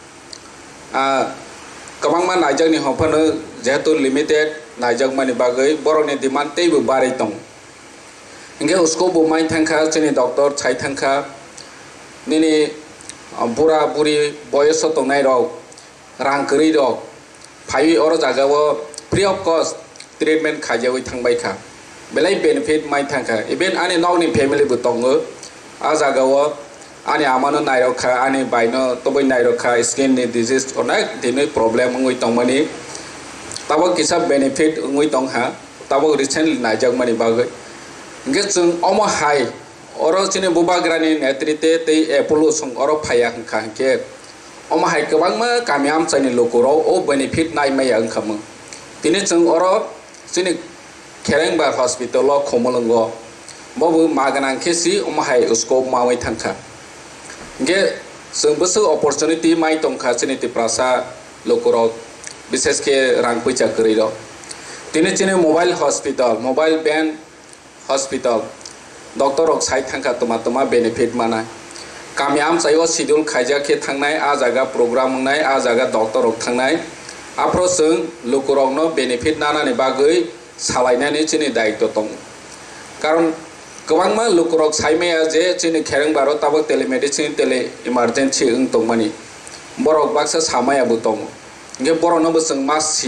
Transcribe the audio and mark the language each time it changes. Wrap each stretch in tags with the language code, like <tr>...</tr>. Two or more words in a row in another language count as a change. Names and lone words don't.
<trp>गोबांमा नायजाकनि हफानो जेहेतु लिमिटेड नायजाकमानि बागै बरकनि डिमांड तेबो बाराय दं इंगे उसको बुमाय थांखा जोंनि डॉक्टर छाय थांखा दिनै बुरा बुरि बयस दंनाय रक रां गैयै रक फाइ और जागाव</trp> <en>free of cost treatment</en> <trp>खायजावै थांबायखा बेलाय बेनिफिट माय थांखा इवेन आनि नावनि फेमिलिबो दङ आ जागाव आने आमानो नायरखा आने बायनो तबै नायरखा स्किन नि डिजीज अनेक दिनै प्रॉब्लम ngoi tongmani tabo kisa benefit ngoi tongha tabo recently नायजाक मानि बागै इंगे जों अमो हाय अरो चिने बुबाग्रानि नेतृत्वे तै एपोलो सं अरो फाया हंखा के अमो हाय गोबांमा गामियाम चाइनि लोकराव ओ बेनिफिट नायमाया ओंखामो दिनै जों अरो चिने खेरेंबार हॉस्पिटल खमलंग बबो मागनां केसि अमो हाय उसको मावै थांखा इंगे जों बसो अपॉर्चुनिटी माय तंखा चिनिति प्रासा लोकरक विशेष के रां पैसा करै र दिनै चिने</trp> <en>mobile hospital mobile band hospital</en> <trp>डॉक्टर रक साइड थांखा तमा बेनिफिट मानाय गामियाम चाइयो शिड्यूल खायजाके थांनाय आ जागा प्रोग्राम होनाय आ जागा डॉक्टर रक थांनाय आप्रो जों लोकरकनो बेनिफिट नानानि बागै सालायनानै चिनि दायित्व दं कारण गोबांमा लोकरक साइमाया जे चिनि खेरेंबारो ताबो</trp> <en>telemedicine tele emergency</en> <trp>ओं दंमानि बरक बाक्सा सामायाबो दं इंगे बरनोबो जों मास</trp>